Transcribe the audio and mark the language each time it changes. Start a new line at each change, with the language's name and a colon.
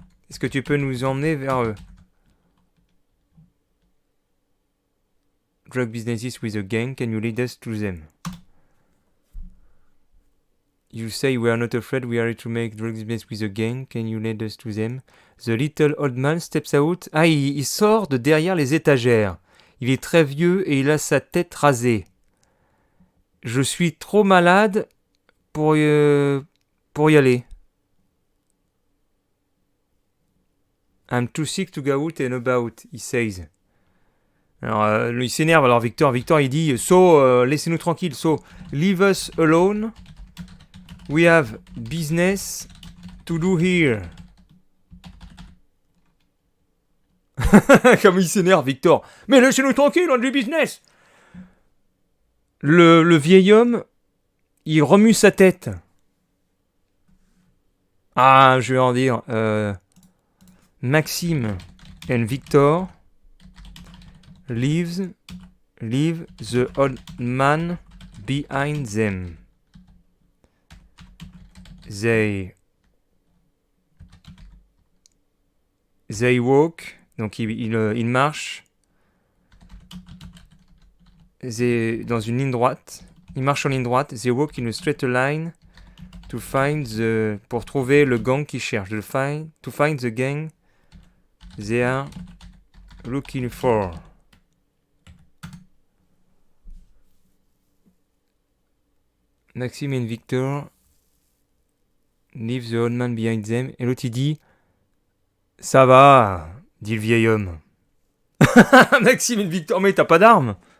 French: Est-ce que tu peux nous emmener vers eux?
English: Drug businesses with a gang. Can you lead us to them? You say we are not afraid. We are here to make drug business with a gang. Can you lead us to them? The little old man steps out.
French: Ah, il sort de derrière les étagères. Il est très vieux et il a sa tête rasée. Je suis trop malade pour y aller.
English: I'm too sick to go out and about, he says.
French: Alors, il s'énerve. Alors, Victor, il dit, So, laissez-nous tranquille.
English: So, leave us alone. We have business to do here.
French: Comme il s'énerve, Victor. Mais laissez-nous tranquille, on a du business. Le vieil homme, il remue sa tête. Ah, je vais en dire.
English: Maxime and Victor leave the old man behind them. They walk.
French: Donc il marche. Dans une ligne droite. Il marche en ligne droite.
English: They walk in a straight line to find
French: pour trouver le gang qu'ils cherchent.
English: To find the gang they are looking for. Maxime and Victor leave the old man behind them.
French: Et l'autre il dit ça va, dit le vieil homme. Maxime et Victor, mais t'as pas d'armes.